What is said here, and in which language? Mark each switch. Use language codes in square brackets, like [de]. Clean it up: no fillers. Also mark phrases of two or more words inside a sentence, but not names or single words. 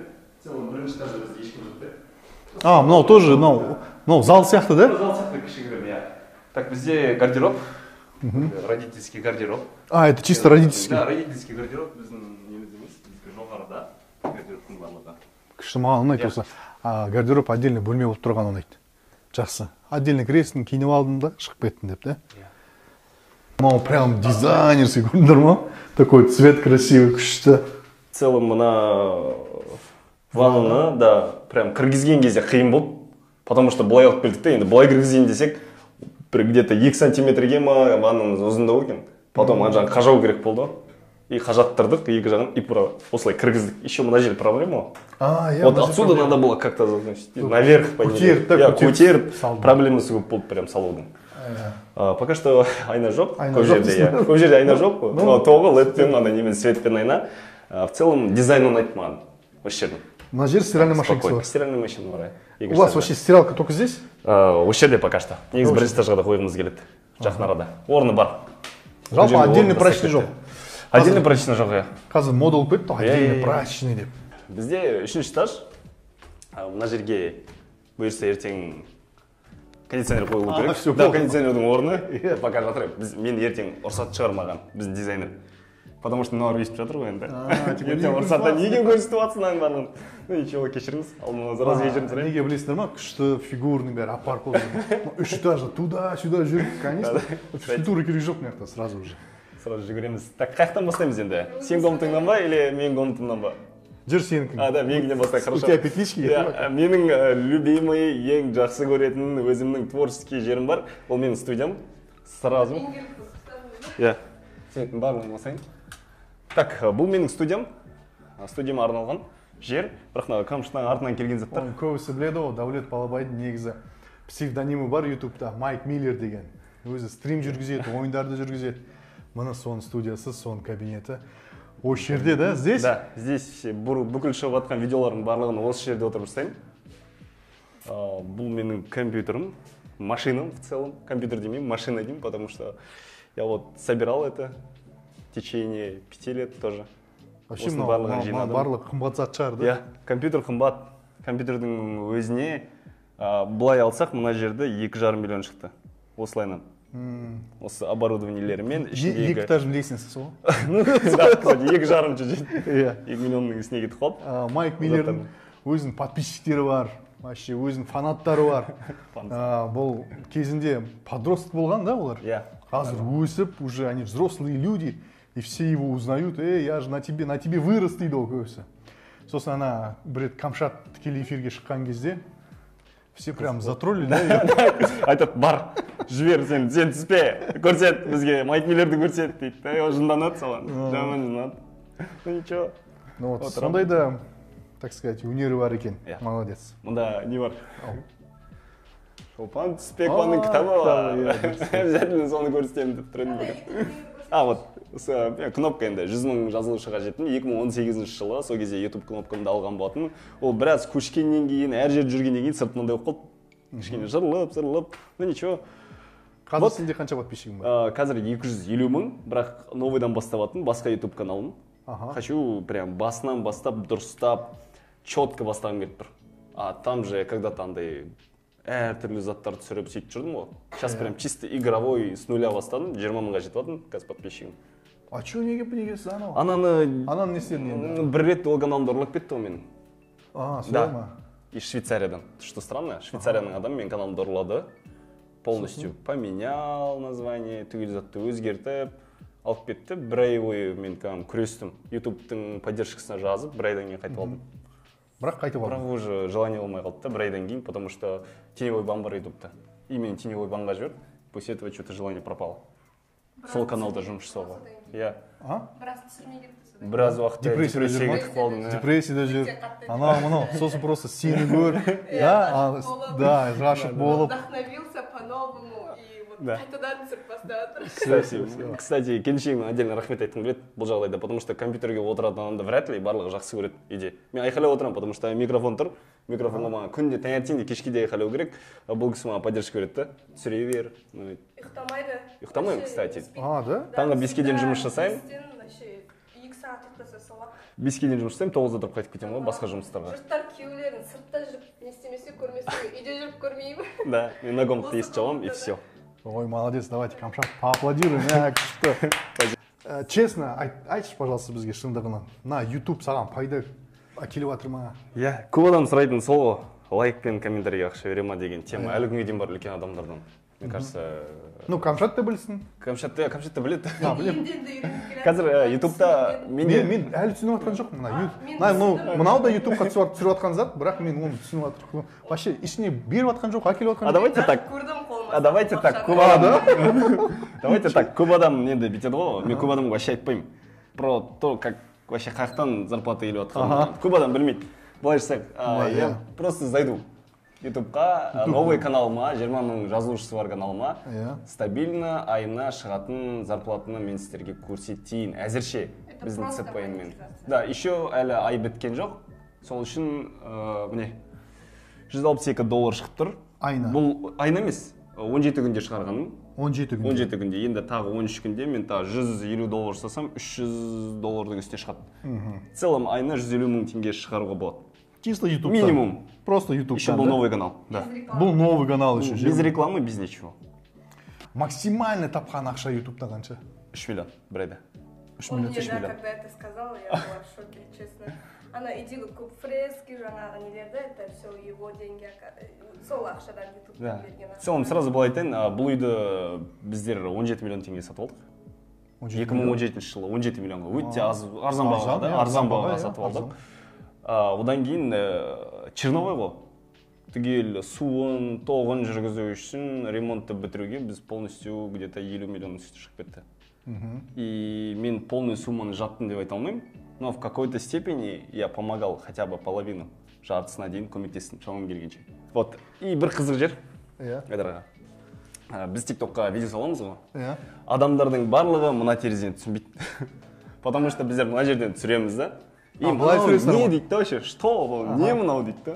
[kk] Целом бірінші этажда бізде ешкім жоқ. Мынау тоже, мынау зал сияқты, да? Зал сияқты кішігірім, иә. Так, бізде гардероб, [ru] родительский гардероб. Это чисто родительский? Да, родительский гардероб [kk] біздің неміз емес, бізде жоғарыда гардеробтың барлығы. Күшті, маған ұнайды осы. Гардероб отдельно бөлме болып тұрған ұнайды. Жақсы. Отдельно кіресің, киініп алдым да, шығып кеттің деп, да? Мынау [ru] прям дизайнерский [kk] көрдіңдер ма? [ru] Такой цвет красивый, күшті. В целом [kk] мына ваннаны, да, прям кіргізген кезде қиын болды, [ru] потому что [kk] былай алып келдік те, енді былай кіргізейін десек, бір где-то 2 сантиметрге ма ваннамыз ұзындау екен. Потом ана жағын қажау керек болды. И қажаттырдық, екі жағын, и осылай кіргіздік. Еще мына жер проблема. [ru] Вот отсюда надо было как-то наверх поднять. [kk] Көтеріп, проблемасы көп болды прям салудың. [ru] Пока что [kk] айна жоқ. Көп жерде айна жоқ. Тоғы, ледпен, ана немен, светпен айна. [ru] В целом [kk] дизайн ұнайды маған. Осы жердің. Мына жер стиральный машинкасы бар. Стиральный машина бар. [ru] У вас вообще стиралка только здесь? [kk] Осы жерде [ru] пока что. [kk] Негізі бірінші этажға да қойғымыз келеді. Жақын арада. Орны бар. Жалпы [ru] отдельный прачечный [kk] жоқ. [ru] Отдельный прачечный [kk] жоқ, иә. Қазір мода болып кетті, [ru] отдельный прачечный [kk] деп. Бізде 3-ші этаж. Мына жерге бұйырса ертең кондиционер қойылу керек. Да, кондиционердің орны. Пока жатыр. Мен ертең ұрсат шығармаған. Біздің дизайнер. [ru] Потому что [kk] мыналар өйстіп жатыр ғой енді. Ертең ұрсатта неге көрсетіп жатсың аның барлығын? [ru] Ну ничего, [kk] кешіріңіз, алдыма раз кешірім сұраймын. Неге білесіңдер ма? Күшті фигурный бәрі апарып қойды. 3 этажда туда-сюда жүріп, конечно. Физкультура керек жоқ мына жақта [ru] сразу уже. [kk] Сразу жүгіреміз. Так, қаяқтан бастаймыз енді? Сен комнатыңнан ба или менің комнатымнан ба? Жүр сенікін. Да, менікінен бастайық, [ru] хорошо. У тебя петлички есть? [kk] Менің любимый, ең жақсы көретін өзімнің творческий жерім бар. Ол менің студиям. Сразу. Иә. Сенікін барлығын басайын. Так, бұл менің студиям. Студияма арналған жер. Бірақ камыштың артынан келген заттар. Оны көбісі біледі ғой, Даулет Балабайдың негізі псевдонимі бар ютубта, Майк Миллер деген. Өзі стрим жүргізеді, ойындарды жүргізеді. Мына соның студиясы, соның кабинеті. Осы жерде, да, [ru] здесь? Да, здесь [kk] бүкіл шығып жатқан видеолардың барлығын осы жерде отырып жасаймын. Бұл менің компьютерім, машинам [ru] в целом. [kk] Компьютер демеймін, машина деймін, [ru] потому что я вот собирал это в течение 5 лет тоже. [kk] Вообще барлық қымбат зат шығар, да? Иә, компьютер қымбат. Компьютердің өзіне былай алсақ, мына жерде 2,5 миллион шықты. Осылайынан. Осы оборудованиелерімен ішіндегі... 2 этаждың лестницасы сол? [ru] Ну, да, кстати, 2,5 жүзет. [kk] 2 миллионның үстіне кетіп қалып. Майк Миллердің өзінің подписчиктері бар, вообще өзінің фанаттары бар. Бұл кезінде подросток болған, да, олар? Иә. Қазір өсіп, [ru] уже они взрослые люди, и все его узнают. Я же на тебе вырос [kk] дейді ол көбісі. Сосын ана бір рет Камшат тікелей эфирге шыққан кезде [ru] все прям затроллили, [kk] да? Айтады, бар, жібер, сен түспе, көрсет, бізге Майк Миллерді көрсет дейді. Жынданады соған, жаман жынданады. [ru] Ну ничего. Ну вот, [kk] сондай да, [ru] так сказать, [kk] өнері бар екен. Молодец. Мұнда не бар? Шолпан Түспекованың кітабы бар. Обязательно соны көрсетемін деп тұратын бүгін. Вот, кнопка енді 100 000 жазылушыға жеттім. 2018 жылы сол кезде YouTube кнопкамды алған болатын. Ол біраз көшкеннен кейін, әр жерде жүргеннен кейін сыртынан да болып қалды. Кішкене жырылып, [ru] ну ничего. [kk] Қазір сенде қанша подписчигің бар? Қазір 250 000, бірақ новыйдан баставатын басқа YouTube каналым. [ru] Хочу прям [kk] басынан бастап, дұрыстап, четко бастағым келіп тұр. [ru] А там же когда-то [kk] андай әртүрлі заттар түсіріп сөйтіп жүрдім ғой. [ru] Сейчас прям чисто игровой с нуля [kk] бастадым, 20 000-ға жетіп жатырмын, қазір подписчигім. [ru] А чё [kk] неге анау? Ананы не істедің енді? Бір рет ол каналымды ұрлап кетті ғой менің. Солай ма? [ru] Из Швейцариядан. Что странно, [kk] Швейцарияның адамы менің каналымды ұрлады. [ru] Полностью поменял название, [kk] түгел затты өзгертіп, алып кетті. Бір ай бойы мен күрестім. YouTube'тың поддержкасына жазып, бір айдан кейін қайтып алдым. Бірақ қайтып алдым. Бірақ [ru] уже желание [kk] болмай қалды, бір айдан кейін, [ru] потому что теневой бан бар YouTube'та. [kk] И мен теневой банға жіберді. [ru] После этого что-то желание пропало. [kk] Сол каналда жұмыс жасауға. Иә. Біраз түсірмей кетті. Біраз уақытта депрессияға кетіп қалдым. Депрессияда жүр. Анау, сосын просто сені көр. Да, ғашық болып. [ru] Вдохновился по-новому и вот [kk] қайтадан түсіріп бастап. Кстати, келіншегіме отдельно рахмет айтқым келеді бұл жағдайда, [ru] потому что [kk] компьютерге отыратын адамды [ru] вряд ли [kk] барлығы жақсы көреді үйде. Мен айқайлап отырамын, [ru] потому что [kk] микрофон тұр. Микрофонға маған күнде таңертең де кешке де айқайлау керек. Бұл кісі маған поддержка береді да. Түсіре бер. Ұйықтамайды. Ұйықтамаймын, кстати. [ru] Да? [kk] Таңғы 5-ге дейін жұмыс жасаймын. 2 сағат ұйықтаса салады. 5-ге дейін жұмыс жасаймын, 9-да тұрып қайтып кетемін ғой басқа жұмыстарға. Жұрттар күйеулерін сыртта жүріп не істемесе көрмесе, үйде жүріп көрмеймін. Да, мен на комнатты есіп жауамын [ru] и все. Ой, молодец, давайте, Камшат, поаплодируем. Честно, [kk] айтшы, пожалуйста, бізге шындығынан. На YouTube саған пайда әкеліп жатыр ма? Иә, көп адам сұрайтын сол ғой, лайк пен комментарийге ақша бере ма деген тема. Әлі күнге дейін бар үлкен адамдардан. [ru] Мне кажется... Ну, [kk] Камшат та білсін. Камшат та біледі. Біледі. Қазір YouTube'та... Мен әлі түсініп жатқан жоқпын. Мынау да YouTube'қа түсіріп жатқан зат, бірақ мен оны түсініп жатырмын. Вообще, ішіне беріп жатқан жоқ, әкеліп жатқан жоқ. [ru] Давайте так, [kk] көп адам енді бүйтеді ғой, мен көп адамға вообще айтпаймын. [ru] Про то, как вообще [kk] қаяқтан зарплата келіп жатқан. Көп адам білмейді. Былай жасайық, [ru] я просто зайду [kk] YouTube'қа, новый каналыма, 20 000 жазылушысы бар каналыма, стабильно айына шығатын зарплатаны мен сіздерге көрсетейін. Әзірше біздің ЦП-мен. [ru] Да, еще [kk] әлі ай біткен жоқ. Сол үшін, міне, $162 шығып тұр. Айна? Бұл айна емес, 17 күнде шығарғаным. 17 күнде? 17 күнде. Енді тағы 13 күнде мен тағы $150 жасасам, $300 үстіне шығады. [ru] В целом [kk] айына 150 000 теңге шығаруға болады. [ru] Чисто YouTube. Минимум. Просто YouTube. Еще был новый канал. Да. Был новый канал еще. Без рекламы, без ничего. [kk] Максимально тапқан ақша YouTube'да қанша? 3 миллион бір айда. [ru] Он мне, да, когда это сказал, я была в шоке, честно. [kk] Ана идея көп фрески, жаңағы нелерді, [ru] это все его деньги, [kk] сол ақшадан ютуб берген. [ru] В целом сразу [kk] былай айтайын, бұл үйді біздер 17 миллион теңге сатып алдық. 2017 жылы 17 миллионға өте арзан бағаға, да, арзан бағаға сатып алдық. Одан кейін черновой ғой. Түгел суын, тоғын жүргізу үшін ремонтты бітіруге біз полностью где-то 50 миллион үсті шығып кетті. И мен полную сумманы жаттым деп айта алмаймын, [ru] но в какой-то степени я помогал хотя бы половину, [kk] жартысына дейін көмектестім шамам келгенше. [ru] Вот, и [kk] бір қызық жер. Біз тиктокқа видео саламыз ғой. Адамдардың барлығы мына терезені түсінбейді. [ru] Потому что [kk] біздер мына жерден түсіреміз да. И мынау не дейді вообще, что, не мынау дейді да.